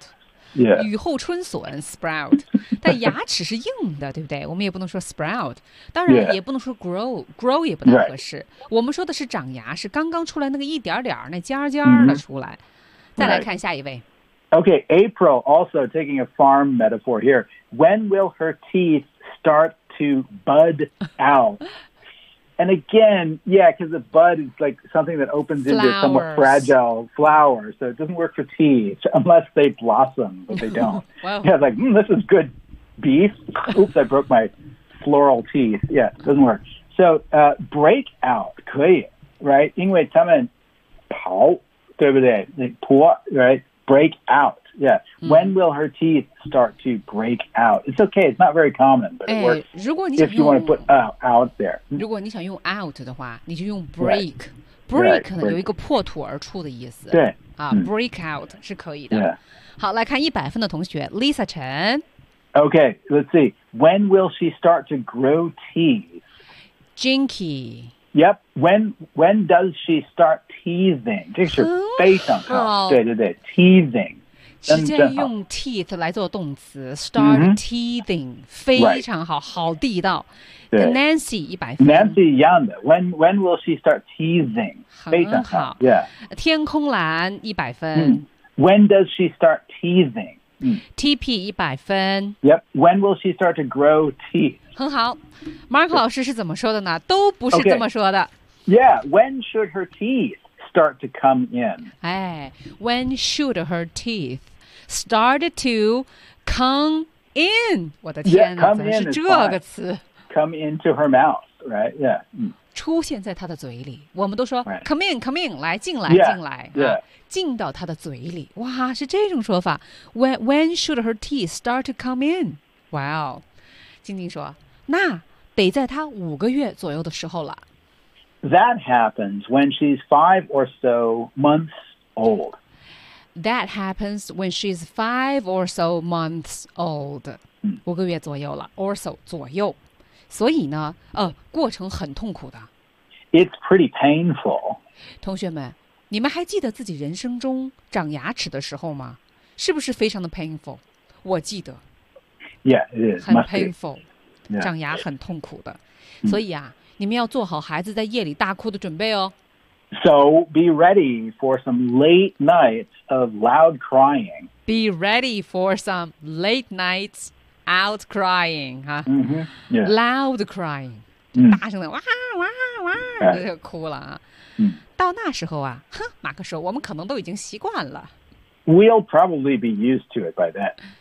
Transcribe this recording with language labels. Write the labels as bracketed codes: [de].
[en] Yeah. Yeah. [zh] 雨后春笋 sprout， 但牙齿是硬的，对不对？我们也不能说 sprout， 当然也不能说 grow，、 [en] yeah. [zh] grow 也不太合适。 [en] Right. [zh] 我们说的是长牙，是刚刚出来那个一点点那尖尖的出来。 Mm-hmm. 再来看下一位。 [en] Right. Okay, April also taking a farm metaphor here. When will her teeth start to bud out? And again, yeah, because a bud is like something that opens、 flowers. Into somewhat fragile flowers, so it doesn't work for teeth unless they blossom, but they don't. Wow. Yeah, like, this is good beef. Oops, I broke my floral teeth. Yeah, doesn't work. So, break out, [zh] 可以 [en] right? [zh] 因为他们跑对不对？那破 [en] right? Break out, yeah.、 Mm. When will her teeth start to break out? It's okay, it's not very common, but it works [zh] 如果你想用 [en] if you want to put out there. [zh] 如果你想用 out 的话，你就用 break. [en] Right. Break, right. Break [zh] 有一个破土而出的意思。对、 break out 是可以的。 [en] Yeah. [zh] 好，来看100分的同学 Lisa Chen. [en] Okay, let's see. When will she start to grow teeth? Jinky. Yep, when does she start teasing? [zh] 这是非常好，对对对 ，teasing，直接用 teeth 来做动词 ， [en] start teasing，、 mm-hmm. [zh] 非常好， [en] right. [zh] 好地道。对，Nancy 100分 [en] ，Nancy [zh] 一样的 [en] ，when will she start teasing？ [zh] 非常好 [en] ，Yeah， [zh] 天空蓝100分、 [en] mm. ，When does she start teasing？ [zh] TP 100分 [en] Yep. When will she start to grow teeth? [zh] 很好 Mark 老师是怎么说的呢都不是这么说的、 [en] okay. Yeah. When should her teeth start to come in? [zh] 哎 [en] When should her teeth start to come in? [zh] 我的天哪 [en] yeah, come [zh] 怎么是这个词 [en] Come into her mouth, right? Yeah.、 [zh] 出现在他的嘴里我们都说、 [en] right. come in come in [zh] 来进来 [en] yeah, [zh] 进来、 [en] yeah. [zh] 进到他的嘴里哇是这种说法 [en] when should her teeth start to come in [zh] wow 静静说那得在他五个月左右的时候了 [en] that happens when she's 5 or so months old that happens when she's 5 or so months old、 mm. [zh] 五个月左右了 [en] or so [zh] 左右所以呢，过程很痛苦的。 [en] It's pretty painful. [zh] 同学们，你们还记得自己人生中长牙齿的时候吗？是不是非常的 painful？ 我记得。 [en] Yeah, it is. [zh] 很 painful. [en] Yeah. [zh] 长牙很痛苦的。所以啊，你们要做好孩子在夜里大哭的准备哦。 [en] So be ready for some late nights of loud crying. Be ready for some late nights out crying. Huh? Mm-hmm. Yeah. Loud crying. [zh] 大声的哇哇哇就哭了啊。到那时候啊马克说我们可能都已经习惯了。 [en] We'll probably be used to it by then.